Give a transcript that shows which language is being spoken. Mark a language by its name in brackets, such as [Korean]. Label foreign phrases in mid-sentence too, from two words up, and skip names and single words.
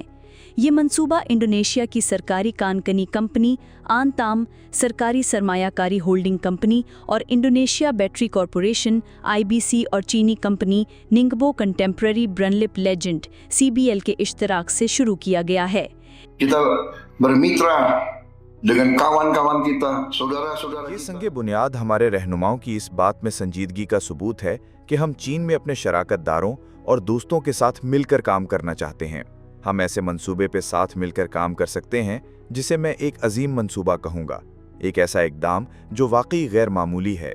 [Urdu] یہ منصوبہ انڈونیشیا کی سرکاری کان کنی کمپنی آنتام، سرکاری سرمایہ کاری ہولڈنگ کمپنی اور انڈونیشیا بیٹری کارپوریشن (IBC) اور چینی کمپنی ننگبو کنٹیمپریری برنلپ لیجنڈ (CBL) کے اشتراک سے شروع کیا گیا ہے. [Indonesian] kita bermitra dengan kawan-kawan kita, saudara-saudara [Urdu] ये [Indonesian] kita। [Urdu] سنگِ بنیاد ہمارے رہنماؤں کی اس بات میں سنجیدگی کا ثبوت ہے کہ ہم چین میں اپنے شراکت داروں اور دوستوں کے ساتھ مل کر کام کرنا چاہتے ہیں. ہم ایسے منصوبے پہ ساتھ مل کر کام کر سکتے ہیں جسے میں ایک عظیم منصوبہ کہوں گا، ایک ایسا اقدام جو واقعی غیر معمولی ہے.